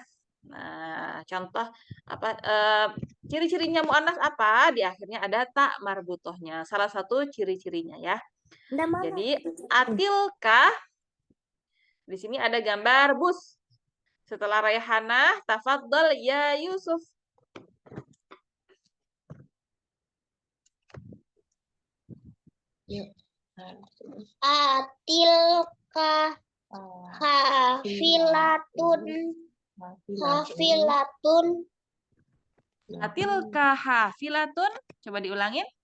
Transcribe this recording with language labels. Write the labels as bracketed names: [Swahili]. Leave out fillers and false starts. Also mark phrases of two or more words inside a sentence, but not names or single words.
[Indonesian] Nah, contoh apa ciri-cirinya muannas apa? Di akhirnya ada tak marbutohnya. Salah satu ciri-cirinya ya. Jadi atilka di sini ada gambar bus. Setelah Raihana, tafadhal ya Yusuf. [Arabic] أتلك حافلة. أتلك حافلة. [Indonesian] Coba diulangin.